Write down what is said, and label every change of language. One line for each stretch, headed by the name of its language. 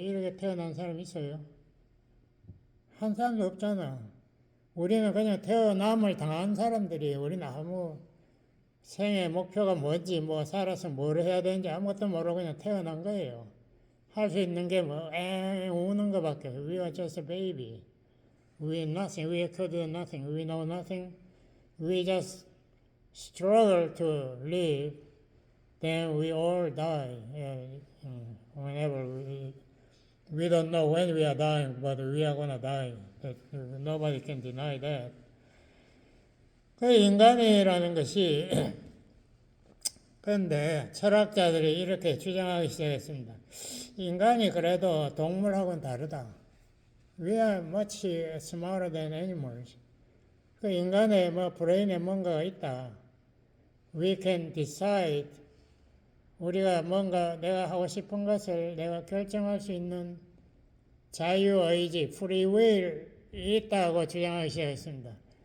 Korean: 이렇게 태어난 사람 있어요? 한 사람도 없잖아. 우리는 그냥 태어남을 당한 사람들이 우리는 아무 생애 목표가 뭔지 뭐 살아서 뭘 해야 되는지 아무것도 모르고 그냥 태어난 거예요. 할 수 있는 게 뭐 우는 거밖에.
English: We are just a baby. We nothing. We could do nothing. We know nothing. We just struggle to live. Then we all die. Whenever we don't know when we are dying, but we are gonna die. Nobody can deny that.
Korean: 그 인간이라는 것이 그런데 철학자들이 이렇게 주장하기 시작했습니다. 인간이 그래도 동물하고는 다르다.
English: We are much smarter than animals.
Korean: 그 인간의 브레인에 뭔가가 있다.
English: We can decide.
Korean: 우리가 뭔가 내가 하고 싶은 것을 내가 결정할 수 있는 자유의지, free will이 있다고 주장하기 시작했습니다.